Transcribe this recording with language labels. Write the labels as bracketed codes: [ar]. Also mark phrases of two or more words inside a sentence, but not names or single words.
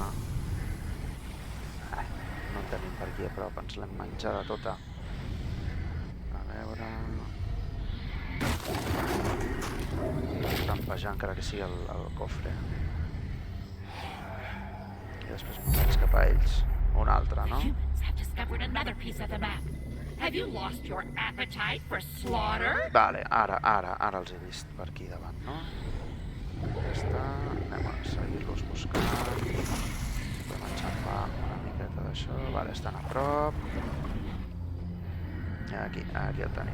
[ca] No en tenim per aquí a prop, ens l'hem menjada tota. A veure... Trampejar encara que sigui el cofre. I després me'n vaig cap a ells. Un altre, no? [en] Humans have discovered another piece of the map. Have you lost your appetite for slaughter? [ca] Vale, ara els he vist per aquí davant, no? Ja està, anem a seguir-los buscant. Podem enxampar una miqueta d'això. Vale, estan a prop. I aquí el tenim.